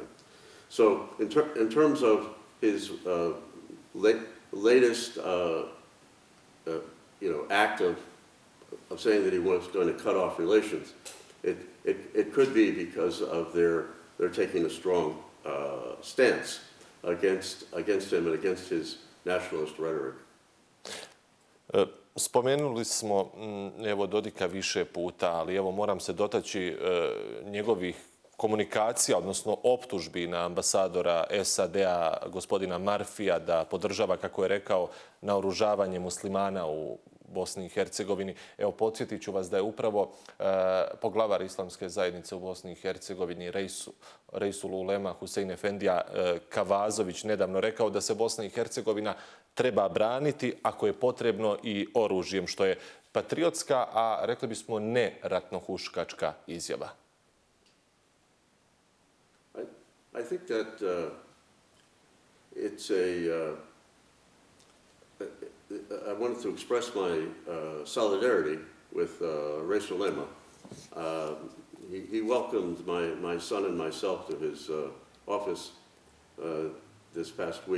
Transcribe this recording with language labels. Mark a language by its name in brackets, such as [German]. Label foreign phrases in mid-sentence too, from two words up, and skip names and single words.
[English] So in terms of his latest act of saying that he was going to cut off relations, it could be because of they're taking a strong stance against him and against his nationalist rhetoric. [Bosnian] Spomenuli smo Dodika više puta, ali evo moram se dotaći njegovih komunikacija, odnosno optužbi na ambasadora Sada, gospodina Marfija, da podržava, kako je rekao, naoružavanje muslimana u Bosni i Hercegovini. Evo, podsjetit ću vas da je upravo poglavar islamske zajednice u Bosni i Hercegovini, Reisul Ulema Husein Efendija Kavazović, nedavno rekao da se Bosna i Hercegovina treba braniti ako je potrebno i oružjem, što je patriotska, a rekli bismo ne ratnohuškačka izjava. [English] I think that it's I wanted to express my solidarity with Reisul Ulema. He welcomed my son and myself to his office this past week.